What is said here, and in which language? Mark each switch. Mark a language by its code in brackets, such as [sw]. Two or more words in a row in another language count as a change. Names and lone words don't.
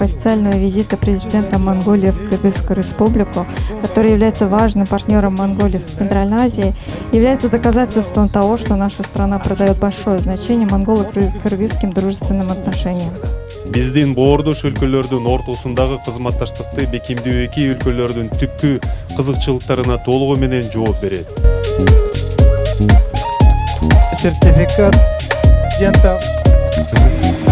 [ru] официального визита президента Монголии в Кыргызскую республику, который является важным партнером Монголии в Центральной Азии, является доказательством того, что наша страна придает большое значение монголо-кыргызским дружественным отношениям. [ky] Биздин боордош өлкөлөрдүн ортосундагы кызматташтыкты бекемдөө эки өлкөлөрдүн түпкү кызыкчылыктарына толугу менен жооп берет. [ru] Сертификат президента